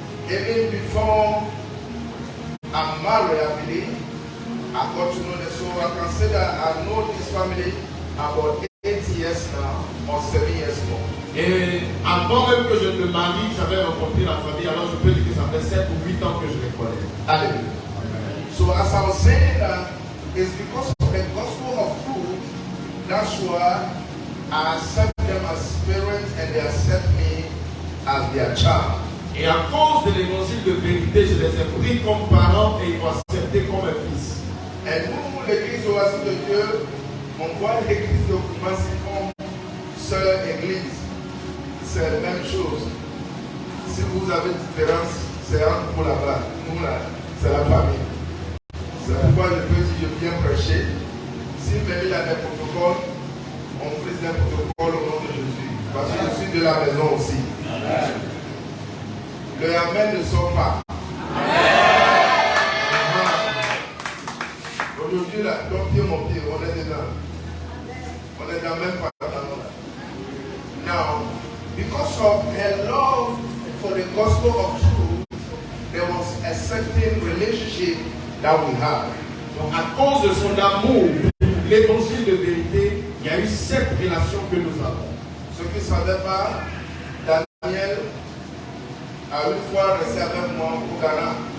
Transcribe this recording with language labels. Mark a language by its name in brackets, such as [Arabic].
[English] Even before I'm married, I believe, I got to know the soul. I can say that I know this family about 8 years now or 7 years more. [French] Et avant même que je me marie, j'avais rencontré la famille, alors je peux dire que ça fait 7 ou 8 ans que je les connais. [English] Hallelujah. So as I was saying that, it's because of the gospel of truth, that's why I accept them as parents and they accept me as their child. [French] Et à cause de l'évangile de vérité, je les ai pris comme parents et ils m'ont accepté comme un fils. Et nous, l'église Oasis de Dieu, on voit l'église de Kumasi comme sœur église, c'est la même chose. Si vous avez différence, c'est entre vous là-bas. Nous là, c'est la famille. C'est pourquoi je peux dire je viens prêcher. Si même il y a des protocoles, on brise les protocoles au nom de Jésus. Parce que je suis de la maison aussi. Le Amen ne sort pas. Aujourd'hui, là, ton pied, mon pied, on est dedans. On est dans le même pantalon. [English] Now, because of her love for the gospel of truth, there was a certain relationship that we had. [French] Donc, à cause de son amour pour l'évangile de vérité, il y a eu cette relation que nous avons. Ceux qui ne savaient pas, Daniel a une fois resté avec moi au Ghana.